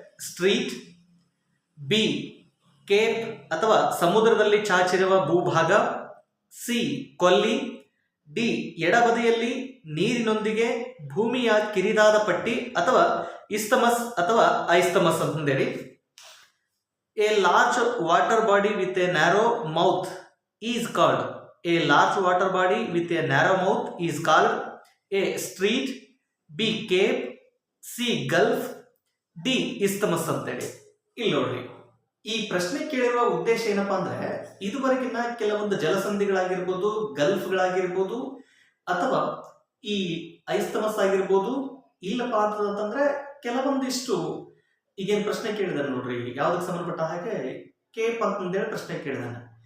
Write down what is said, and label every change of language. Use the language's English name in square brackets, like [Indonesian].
[Kannada] Street, B Cape ಅಥವಾ ಸಮುದ್ರದಲ್ಲಿ ಚಾಚಿರುವ ಭೂಭಾಗ, C ಕೊಲ್ಲಿ, ಡಿ ಎಡಬದಿಯಲ್ಲಿ ನೀರಿನೊಂದಿಗೆ ಭೂಮಿಯ ಕಿರಿದಾದ ಪಟ್ಟಿ ಅಥವಾ ಇಸ್ತಮಸ್ ಅಥವಾ ಐಸ್ತಮಸ್ ಅಂತಂದೇಳಿ. [English] A large water body with a narrow mouth is called. A large water body with a narrow mouth is called a street, B cape, C gulf, D isthmus ಅಂತೇಳಿ. [Kannada] ಇಲ್ಲಿ ನೋಡ್ರಿ, ಈ ಪ್ರಶ್ನೆ ಕೇಳಿರುವ ಉದ್ದೇಶ ಏನಪ್ಪಾ ಅಂದ್ರೆ, ಇದುವರೆಗಿನ ಕೆಲವೊಂದು ಜಲಸಂಧಿಗಳಾಗಿರ್ಬೋದು, ಗಲ್ಫ್ಗಳಾಗಿರ್ಬೋದು ಅಥವಾ ಈ ಐಸ್ತಮಸ್ ಆಗಿರ್ಬೋದು, ಇಲ್ಲಪ್ಪ ಅಂತಂದ್ರೆ ಕೆಲವೊಂದಿಷ್ಟು ಈಗೇನು ಪ್ರಶ್ನೆ ಕೇಳಿದಾನೆ ನೋಡ್ರಿ, ಯಾವ್ದಕ್ಕೆ ಸಂಬಂಧಪಟ್ಟ ಹಾಗೆ ಕೇಪ್ ಅಂತಂದೇಳಿ ಪ್ರಶ್ನೆ ಕೇಳಿದಾನೆ.